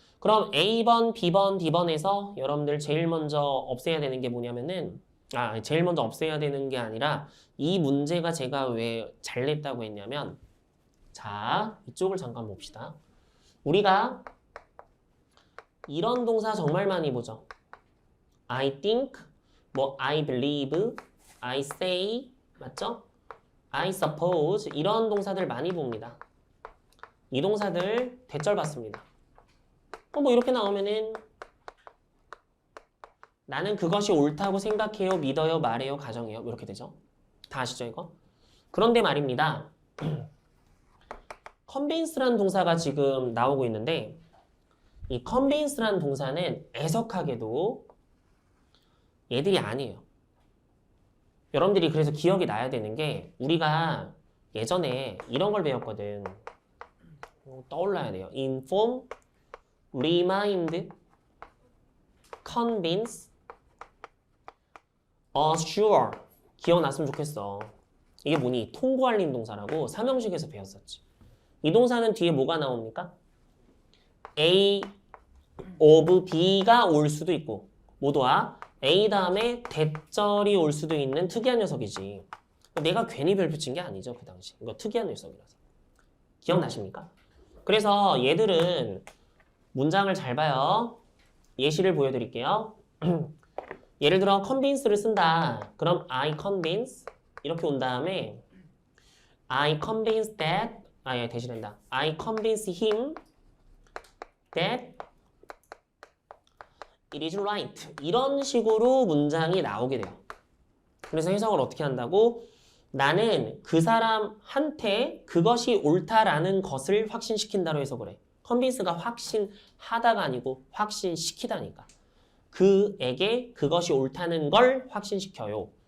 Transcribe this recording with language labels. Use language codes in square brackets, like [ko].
[ko] 그럼 A번, B번, D번에서 여러분들 제일 먼저 없애야 되는 게 뭐냐면은 제일 먼저 없애야 되는 게 아니라 이 문제가 제가 왜 잘 냈다고 했냐면 자, 이쪽을 잠깐 봅시다. 우리가 이런 동사 정말 많이 보죠. [en] I think, I believe, I say, [ko] 맞죠? [en] I suppose [ko] 이런 동사들 많이 봅니다. 이 동사들 대절 받습니다. 이렇게 나오면은 나는 그것이 옳다고 생각해요, 믿어요, 말해요, 가정해요 이렇게 되죠. 다 아시죠 이거? 그런데 말입니다. convince란 동사가 지금 나오고 있는데 이 convince란 동사는 애석하게도 얘들이 아니에요. 여러분들이 그래서 기억이 나야 되는 게 우리가 예전에 이런 걸 배웠거든. 떠올라야 돼요. [en] inform, remind, convince, assure. [ko] 기억났으면 좋겠어. 이게 뭐니? 통고알림 동사라고 삼형식에서 배웠었지. 이 동사는 뒤에 뭐가 나옵니까? A of B가 올 수도 있고 모두와 A 다음에 대절이 올 수도 있는 특이한 녀석이지. 내가 괜히 별 붙인 게 아니죠. 그 당시. 이거 특이한 녀석이라서. 기억나십니까? 그래서 얘들은 문장을 잘 봐요. 예시를 보여드릴게요. 예를 들어 convince를 쓴다. 그럼 [en] I convince [ko] 이렇게 온 다음에 [en] I convince that [ko] 대신한다. [en] I convince him that it is right. [ko] 이런 식으로 문장이 나오게 돼요. 그래서 해석을 어떻게 한다고? 나는 그 사람한테 그것이 옳다라는 것을 확신시킨다로 해석을 해. 컨빈스가 확신하다가 아니고 확신시키다니까. 그에게 그것이 옳다는 걸 확신시켜요.